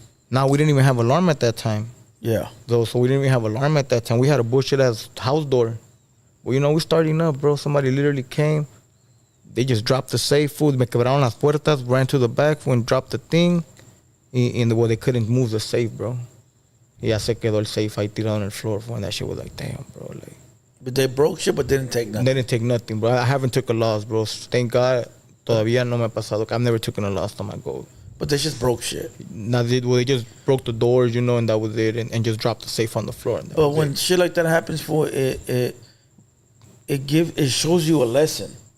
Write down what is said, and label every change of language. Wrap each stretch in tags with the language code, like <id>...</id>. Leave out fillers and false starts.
<en>Now we didn't even have alarm at that time. Yeah. So we didn't even have alarm at that time. We had a bullshit ass house door. Well, you know, we starting up, bro. Somebody literally came. They just dropped the safe, food.</en> <es>Me quebraron las puertas,</es> <en>ran to the back, and dropped the thing. Well, they couldn't move the safe, bro.</en> <es>Ya se quedó el safe ahí tirado</es> <en>on the floor. And that shit was like, damn, bro. Like, but they broke shit, but didn't take nothing. They didn't take nothing, bro. I haven't took a loss, bro. Thank God.</en> <es>Todavía no me ha pasado.</es> <en>I've never taken a loss on my gold. But they just broke shit. They just broke the doors, you know, and that was it, and just dropped the safe on the floor. But when shit like that happens, it shows you a lesson.</en>